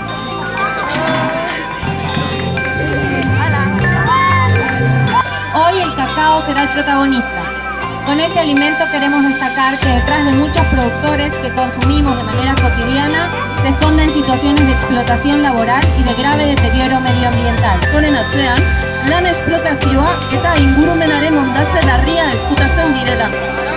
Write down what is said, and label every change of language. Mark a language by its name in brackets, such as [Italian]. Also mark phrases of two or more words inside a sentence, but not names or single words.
[Spanish] Hoy el cacao será el protagonista. Con este alimento queremos destacar que detrás de muchos productores que consumimos de manera cotidiana se esconden situaciones de explotación laboral y de grave deterioro medioambiental. [Basque] Honen atzean, lan esplotazioa eta ingurumenaren hondatze larria ezkutatzen direla.